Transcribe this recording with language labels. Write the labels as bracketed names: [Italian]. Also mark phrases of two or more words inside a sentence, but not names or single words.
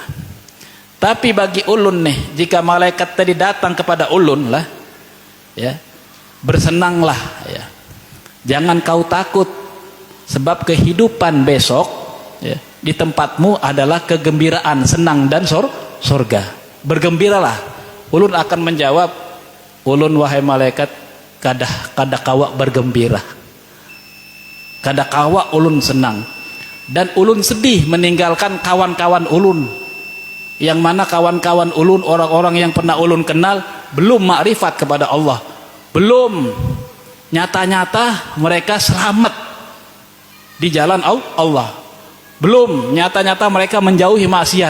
[Indonesian] Tapi bagi ulun nih, jika malaikat tadi datang kepada ulun lah ya, bersenanglah ya, jangan kau takut, sebab kehidupan besok ya, di tempatmu adalah kegembiraan, senang dan surga. Bergembiralah. Ulun akan menjawab, ulun wahai malaikat kada kawa bergembira, kada kawa ulun senang, dan ulun sedih meninggalkan kawan-kawan ulun, yang mana kawan-kawan ulun orang-orang yang pernah ulun kenal belum makrifat kepada Allah, belum nyata-nyata mereka selamat di jalan Allah, belum nyata-nyata mereka menjauhi maksiat.